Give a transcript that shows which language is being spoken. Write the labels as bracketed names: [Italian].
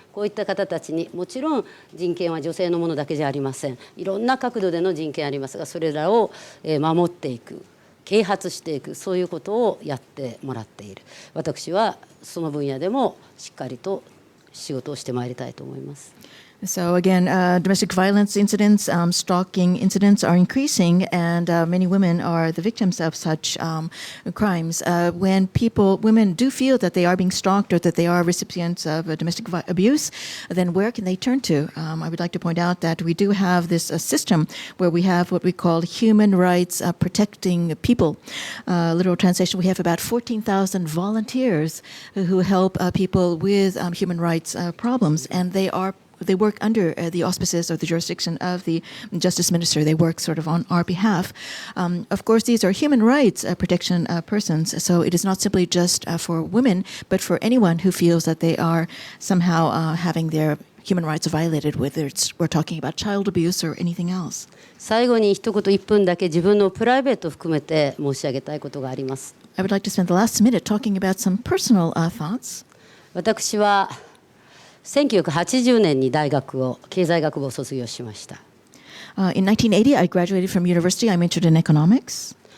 [Japanese] こういった方たちにもちろん人権は女性のものだけじゃありません。いろんな角度での人権ありますが、それらを守っていく、啓発していく、そういうことをやってもらっている。私はその分野でもしっかりと仕事をしてまいりたいと思います。 [English] So again, domestic violence incidents, stalking incidents are increasing, and many women are the victims of such crimes. When women do feel that they are being stalked or that they are recipients of domestic abuse, then where can they turn to? I would like to point out that we do have this system where we have what we call human rights protecting people. Literal translation, we have about 14,000 volunteers who help people with human rights problems, and they work under the auspices or the jurisdiction of the Justice Minister. They work sort of on our behalf. Of course, these are human rights protection persons, so it is not simply just for women, but for anyone who feels that they are somehow having their human rights violated, whether we're talking about child abuse or anything else. [Japanese] 最後に一言1分だけ自分のプライベートを含めて申し上げたいことがあります。 [English] I would like to spend the last minute talking about some personal thoughts. [Japanese] 私は1980年に経済学部を卒業しました。 [English] In 1980, I graduated from university. I majored in economics.